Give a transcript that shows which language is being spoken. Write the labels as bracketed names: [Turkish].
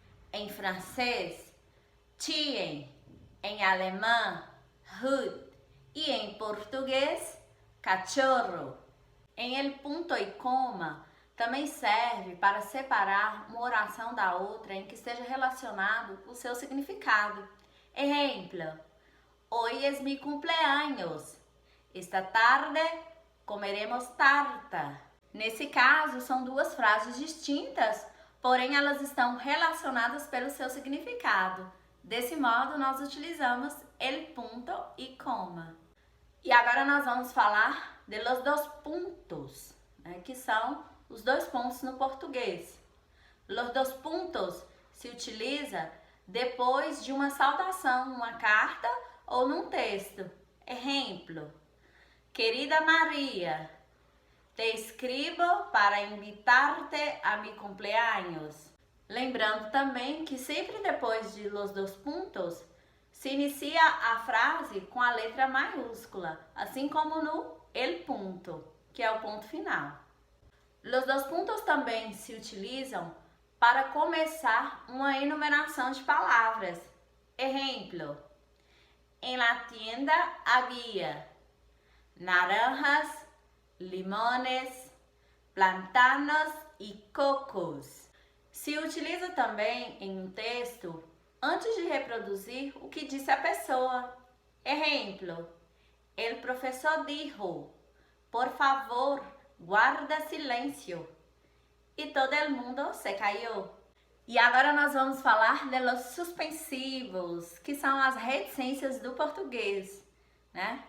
[Portuguese] Em francês, chien. Em alemão, Hund. E em português, cachorro. Em el punto e coma, também serve para separar uma oração da outra em que esteja relacionado o seu significado. [Spanish] Exemplo, hoy es mi cumpleaños. Esta tarde comeremos tarta. [Portuguese] Nesse caso, são duas frases distintas, porém elas estão relacionadas pelo seu significado. Desse modo, nós utilizamos el punto e coma. E agora nós vamos falar de los dos puntos, né, que são os dois pontos no português. Los dos puntos se utiliza depois de uma saudação, numa carta ou num texto. Exemplo, [Spanish] querida Maria, te escribo para invitar-te a mi cumpleaños. [Portuguese] Lembrando também que sempre depois de los dos puntos, se inicia a frase com a letra maiúscula, assim como no el punto, que é o ponto final. Los dos puntos também se utilizam para começar uma enumeração de palavras. Exemplo, [Spanish] en la tienda había naranjas, limones, plantanos e cocos. [Portuguese] Se utiliza também em um texto antes de reproduzir o que disse a pessoa. Exemplo, [Spanish] el professor dijo, por favor, guarda silêncio. [Portuguese] E [Spanish] todo el mundo se callou. [Portuguese] E agora nós vamos falar de los suspensivos, que são as reticências do português, né?